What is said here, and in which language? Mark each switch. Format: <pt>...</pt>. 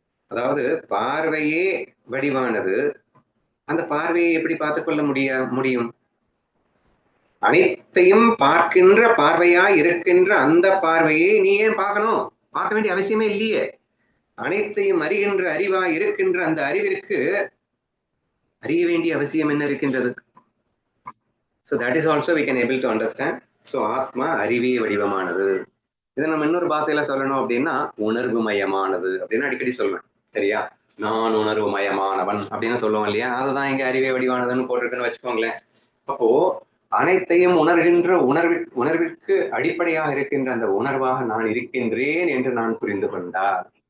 <ta>அதாவது பார்வையே வடிவானது. அந்த பார்வையை எப்படி பார்த்துக்கொள்ள முடியும்? அனைத்தையும் பார்க்கின்ற பார்வையா இருக்கின்ற அந்த பார்வையை நீ ஏன் பார்க்கணும்? பார்க்க வேண்டிய அவசியமே இல்லையே. அனைத்தையும் அறிகின்ற அறிவாய் இருக்கின்ற அந்த அறிவிற்கு அறிய வேண்டிய அவசியம் என்ன இருக்கின்றது?</ta> <en>So that is also we can able to understand.</en> <ta>So ஆத்மா அறிவே வடிவமானது. இதை நம்ம இன்னொரு பாஷையில சொல்லணும் அப்படின்னா உணர்வு மயமானது அப்படின்னு அடிக்கடி சொல்லுவேன். சரியா? நான் உணர்வு மயமானவன் அப்படின்னு சொல்லுவோம் இல்லையா? அதுதான் இங்க அறிவே வடிவானதுன்னு போட்டிருக்குன்னு வச்சுக்கோங்களேன். அப்போ அனைத்தையும் உணர்கின்ற உணர்விற்கு அடிப்படையாக இருக்கின்ற அந்த உணர்வாக நான் இருக்கின்றேன் என்று நான் புரிந்து கொண்டார்.</ta>